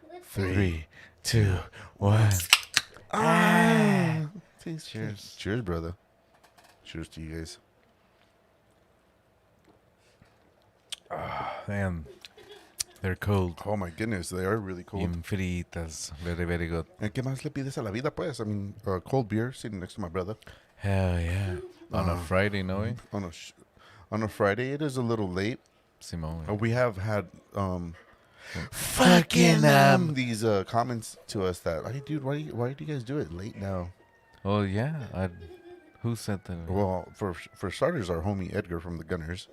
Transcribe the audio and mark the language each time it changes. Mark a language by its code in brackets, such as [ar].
[en] 3, 2, 1. Ah. Cheers. Cheers, brother. Cheers to you guys. Man, they're cold. Oh my goodness, they are really cold. [es] Bien fritas. [en] Very, very good. [es] ¿En qué más le pides a la vida, pues? [en] I mean, cold beer sitting next to my brother. Hell yeah. On a Friday, no way? On a Friday, it is a little late. [es] Simone. [en] We have had fucking these comments to us that, hey, dude, why do you guys do it late now? Oh, yeah. Who said that? Well, for starters, our homie Edgar from the Gunners.